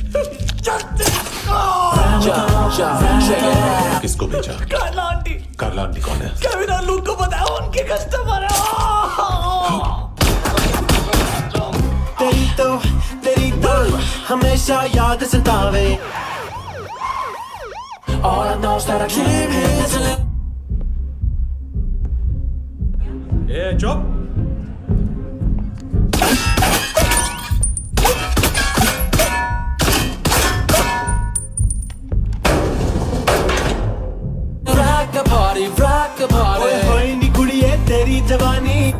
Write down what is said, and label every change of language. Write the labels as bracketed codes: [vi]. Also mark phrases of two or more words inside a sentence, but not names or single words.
[hi] किसको बेचा? कार्ला आंटी। कार्ला आंटी कौन है? केविन और लूक को बताया, उनके कस्टमर है। तेरी तो हमेशा याद सतावे। [en] All I know is that I came here to live. [hi] ए चुप। [en] rock the party. [pa] ਓਏ ਹੋਏ ਨੀ ਕੁੜੀਏ ਤੇਰੀ ਜਵਾਨੀ।